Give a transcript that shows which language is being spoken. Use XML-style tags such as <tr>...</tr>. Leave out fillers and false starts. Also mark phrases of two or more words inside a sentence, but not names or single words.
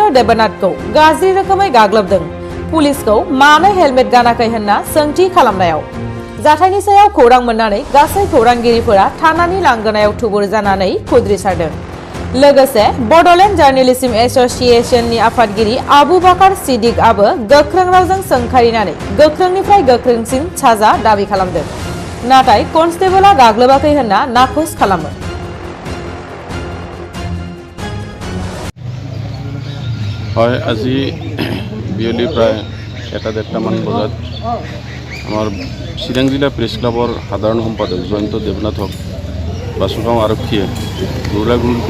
<brx>देबनाथखौ गाज्रि रोखोमै गाग्लोबदों पुलिसखौ मानो हेलमेट गानाखै होनना सोंथि खालामनायाव जाथायनि सायाव खौरां मोननानै गासै खौरांगिरिफोरा थानानि लांगोनायाव थुबुर जानानै खुद्रिसारदों लोगोसे बडलेण्ड जार्नलिज्म एसोसिएशननि आफादगिरि आबु बाकार सिद्दिकआबो गोख्रों रावजों सोंखारिनानै गोख्रोंनिफ्राय गोख्रोंसिन साजा दाबि खालामदों नाथाय कन्स्टेबला गाग्लोबाखै होनना नाखुस खालामो</brx> <as>হয় আজি বিয়লি প্ৰায় 1:30 মান বজাত আমাৰ চিৰাং জিলা প্ৰেছ ক্লাবৰ সাধাৰণ সম্পাদক জয়ন্ত দেৱনাথক বাসুগাঁও আৰক্ষীয়ে গুৰুলাগুৰুকৈ</as>